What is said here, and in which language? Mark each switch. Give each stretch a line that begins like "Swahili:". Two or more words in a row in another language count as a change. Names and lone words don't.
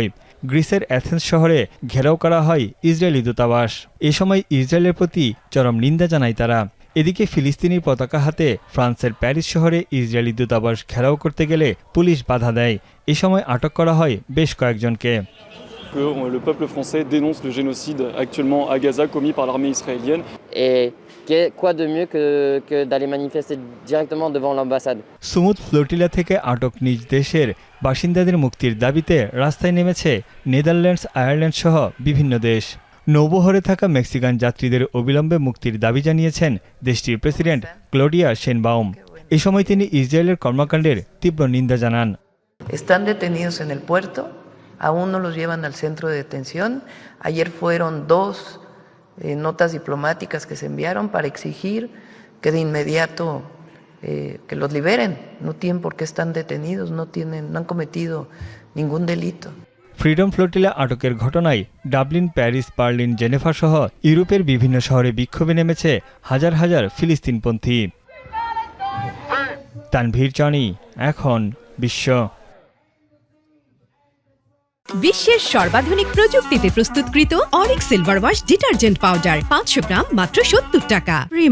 Bangla: গ্রিসের অ্যাথেন্স শহরে ঘেরাও করা হয় ইসরায়েলি দূতাবাস। এ সময় ইসরায়েলের প্রতি চরম নিন্দা জানায় তারা। এদিকে ফিলিস্তিনি পতাকা হাতে ফ্রান্সের প্যারিস শহরে ইসরায়েলি দূতাবাস ঘেরাও করতে গেলে পুলিশ বাধা দেয়। এ সময় আটক করা হয় বেশ কয়েকজনকে।
French: Que le peuple français dénonce le génocide actuellement à Gaza commis par l'armée israélienne. Et quoi de mieux que d'aller manifester directement devant l'ambassade.
Bangla: সুমুদ ফ্লোটিলা থেকে আটক নিজ দেশের বাসিন্দাদের মুক্তির দাবিতে রাস্তায় নেমেছে নেদারল্যান্ডস, আয়ারল্যান্ড সহ বিভিন্ন দেশ। নৌবহরে থাকা মেক্সিকান যাত্রীদের অবিলম্বে মুক্তির দাবি জানিয়েছেন দেশটির প্রেসিডেন্ট ক্লডিয়া শেনবাউম। এ সময় তিনি ইসরায়েলের কর্মকাণ্ডের তীব্র নিন্দা জানান।
Spanish: Están detenidos en el puerto. Aún no los llevan al centro de detención. Ayer fueron dos notas diplomáticas que se enviaron para exigir que de inmediato que los liberen. No tienen por qué están detenidos, no han cometido ningún delito.
Bangla: ফ্রিডম ফ্লোটিলা আটকের ঘটনায় ডাবলিন, প্যারিস, বার্লিন, জেনেভা সহ ইউরোপের বিভিন্ন শহরে বিক্ষোভে নেমেছে হাজার হাজার ফিলিস্তিনপন্থী। তানভীর জনি, এখন বিশ্ব। বিশ্বের সর্বাধুনিক প্রযুক্তিতে প্রস্তুতকৃত অরিক সিলভার ওয়াশ ডিটারজেন্ট পাউডার 500 গ্রাম মাত্র 70 টাকা।